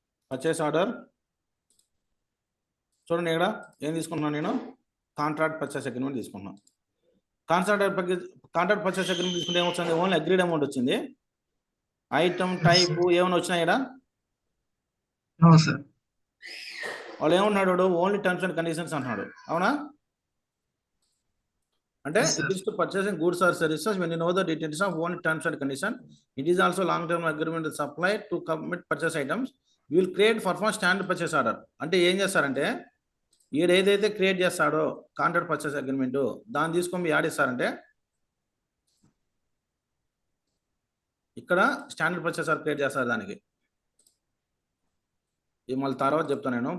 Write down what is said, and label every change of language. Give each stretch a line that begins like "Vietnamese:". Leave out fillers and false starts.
Telugu: Purchase order చూడండి, ఇక్కడ ఏం తీసుకుంటున్నాను నేను, కాంట్రాక్ట్ పర్చేస్ అగ్రిమెంట్ తీసుకున్నాను. కాంట్రాక్ట్ పర్చేస్ అగ్రిమెంట్ తీసుకుంటే ఏమొచ్చింది, ఓన్లీ అగ్రీడ్ అమౌంట్ వచ్చింది. ఐటమ్ టైప్ ఏమైనా వచ్చినాయి ఇక్కడ? వాళ్ళు ఏమన్నాడు, ఓన్లీ టర్మ్స్ అండ్ కండిషన్స్ అంటున్నాడు. అవునా?
English: అంటే it is to purchasing goods or services when you know the details of only terms and conditions. It is also long term agreement supplied to commit purchase items. You will create perform standard purchase order.
Telugu: అంటే ఏం చేస్తారంటే ఈడు ఏదైతే create చేస్తాడో contract purchase agreement, దాన్ని తీసుకొని add ఇస్తారంటే ఇక్కడ స్టాండర్డ్ పర్చేస్ ఆర్డర్ క్రియేట్ చేస్తారు. దానికి ఈ మళ్ళీ తర్వాత చెప్తాను నేను.